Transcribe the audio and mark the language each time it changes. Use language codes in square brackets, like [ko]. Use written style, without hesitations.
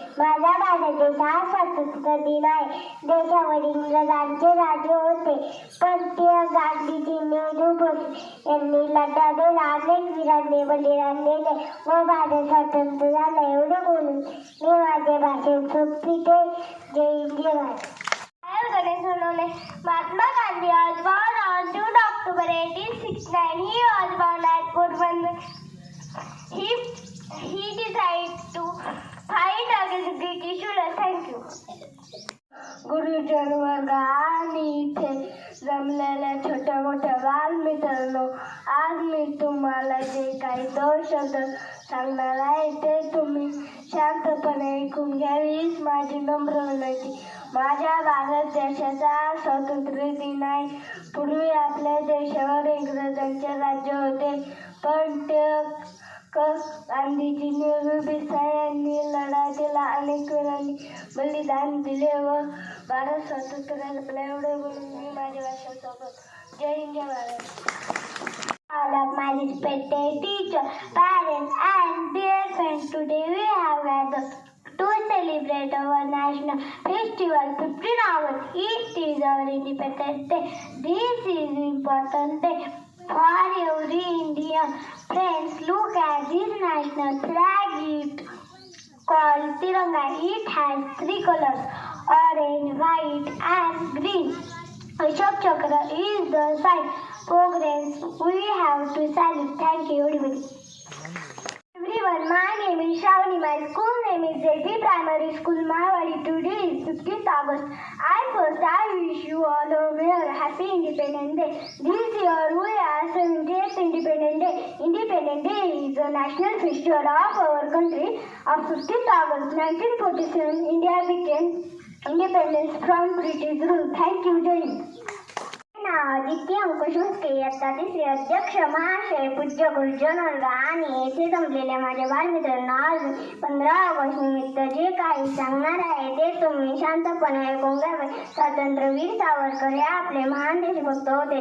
[mr] माझा भारत देश हा स्वातंत्र्य दिन आहे. देशावर इंग्रजांचे राज्य होते, पण ते गांधीजी, नेहरू, बोस यांनी लढा देऊन अनेक वीरांनी बलिदान दिले व भारत स्वतंत्र झाला. एवढं बोलून मी माझे भाषण संपविते. जय हिंद, जय Bharat. Ganesh Sonawane. [en] Mahatma Gandhi was born on 2 October 1869. He was born at Porbandar. He decided to fight against British rulers. Thank you. [mr] गुरुजन वर्ग आणि इथे जमलेल्या छोट्या मोठ्या बालमित्रांनो, आज मी तुम्हाला जे काही 2 शब्द सांगणार आहे ते तुम्ही शांतपणे ऐकून घ्यावी हीच माझी नम्र विनंती. माझ्या भारत देशाचा स्वातंत्र्य दिन आहे. पूर्वी आपल्या देशावर इंग्रजांचे राज्य होते, पण ते गांधीजी, नेहरू, देसाई यांनी लढा दिला. अनेक वीरांनी बलिदान दिले व भारत स्वतंत्र झाला. एवढे बोलून मी माझे भाषण संपवतो. जय हिंद, जय Bharat. [en] All of my respected teachers, parents and dear friends, today we have gathered to celebrate our national festival. 15 August. It is our Independence Day. This is important day for every Indian. Friends, look at this national flag. It called Tiranga. It has 3 colors: orange, white, and green. Ashok Chakra is the sign. Progress we have to salute. Thank you, everybody. Everyone, my name is Shravani. My school name is JP Primary School, Mahawali. Today is 15th August. I wish you all a very happy Independence Day. This year we are 70th Independence Day. Independence Day is a national festival of our country. On 15th August 1947, India became independence from British rule. Thank you, Jai Hind. Aditya Ankush Muske, [mr] इयत्ता 3री. अध्यक्ष महाशय, पूज्य गुरुजन वर्ग आणि येथे जमलेल्या माझ्या बालमित्रांनो, आज 15 ऑगस्ट निमित्त जे काही सांगणार आहे ते तुम्ही शांतपणे ऐकून घ्यावे. स्वातंत्र्यवीर सावरकर हे आपले महान देशभक्त होते.